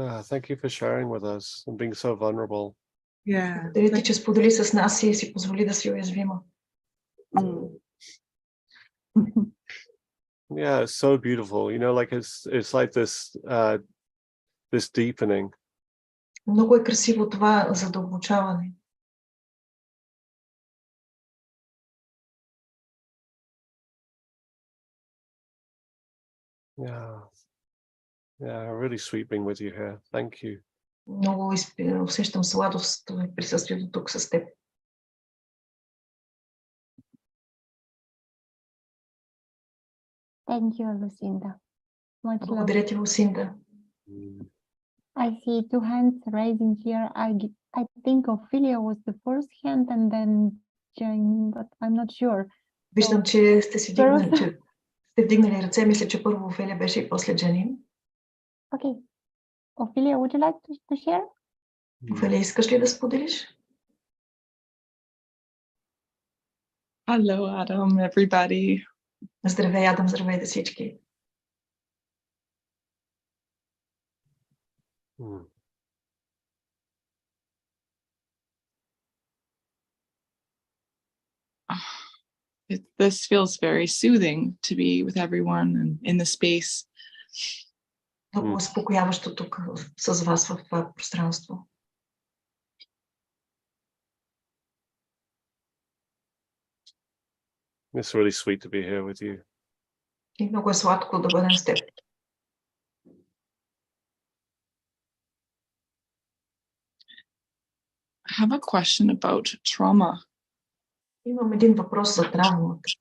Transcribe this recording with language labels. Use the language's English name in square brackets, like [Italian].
[English] Thank you for sharing with us and being so vulnerable. Yeah. [Bulgarian] Благодаря ти, че сподели с нас и си позволи да си уязвима. [English] Yeah, it's so beautiful. You know, like it's like this deepening. [Bulgarian] Много е красиво това задълбочаване. [English] Yeah, really sweet being with you here. Thank you. [Bulgarian] Много усещам сладост в присъствието тук с теб. [English] Thank you, Lucinda. Much love. [Bulgarian] Благодаря ти, Лусинда. [English] I see two hands raising here. I think Ophelia was the first hand and then Jane, but I'm not sure. [Bulgarian] Виждам, че сте вдигнали ръце. Мисля, че първо Офелия беше и после Джанин. [English] Okay. Ophelia, would you like to share? [Bulgarian] Офелия, искаш ли да споделиш? [English] Hello, Adam, everybody. [Bulgarian] Здравей, Адам, здравейте всички. [English] This feels very soothing to be with everyone and in the space. [Bulgarian] Много успокояващо тук с вас в това пространство. [English] It's really sweet to be here with you. [Bulgarian] И много е сладко да бъдем с теб. [English] I have a question about trauma. [Bulgarian] Имам един въпрос за травмата.